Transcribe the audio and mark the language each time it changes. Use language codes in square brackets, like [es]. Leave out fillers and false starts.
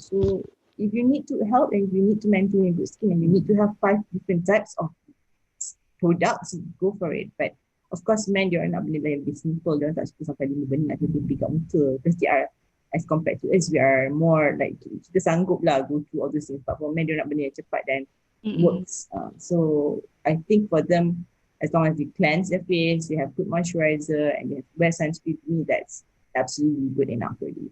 [en] So if you need to help and you need to maintain a good skin and you need to have 5 different types of products, go for it. [ms] But of course, men dia nak benda yang lebih simple, dia tak suka sampai 5 benda nak tutupi kat muka. [en] Because they are, as compared to us, we are more like, [ms] kita sanggup lah [en] go through all those things. But for men, [ms] dia nak benda yang cepat dan works. [en] So I think for them, as long as they cleanse their face, they have good moisturizer and they have wear sunscreen, to me that's absolutely good enough already.